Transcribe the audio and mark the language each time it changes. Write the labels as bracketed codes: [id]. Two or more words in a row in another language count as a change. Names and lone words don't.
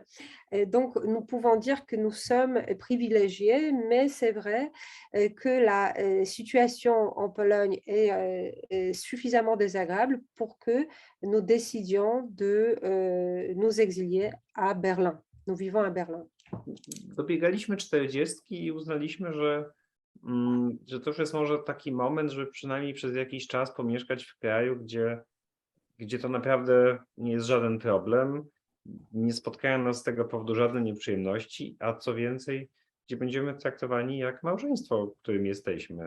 [fr] Et donc, nous pouvons dire que nous sommes privilégiés, mais c'est vrai que la situation en Pologne est suffisamment désagréable pour que nous décidions de nous exilier à Berlin. Nous vivons à Berlin. [pl] Dobiegaliśmy 40 i uznaliśmy, że to już jest może taki moment, żeby przynajmniej przez jakiś czas pomieszkać w kraju, gdzie to naprawdę nie jest żaden problem, nie spotkają nas z tego powodu żadne nieprzyjemności, a co więcej, gdzie będziemy traktowani jak małżeństwo, którym jesteśmy.